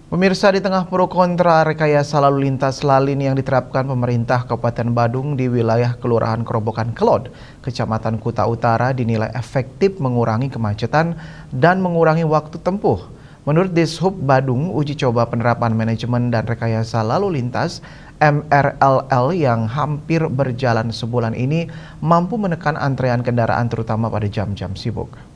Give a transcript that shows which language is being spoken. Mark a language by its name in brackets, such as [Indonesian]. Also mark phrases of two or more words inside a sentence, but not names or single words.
[Indonesian] Pemirsa, di tengah pro kontra rekayasa lalu lintas Lalin yang diterapkan pemerintah Kabupaten Badung di wilayah Kelurahan Kerobokan Kelod, Kecamatan Kuta Utara dinilai efektif mengurangi kemacetan dan mengurangi waktu tempuh. Menurut Dishub Badung, uji coba penerapan manajemen dan rekayasa lalu lintas MRLL yang hampir berjalan sebulan ini mampu menekan antrean kendaraan terutama pada jam-jam sibuk.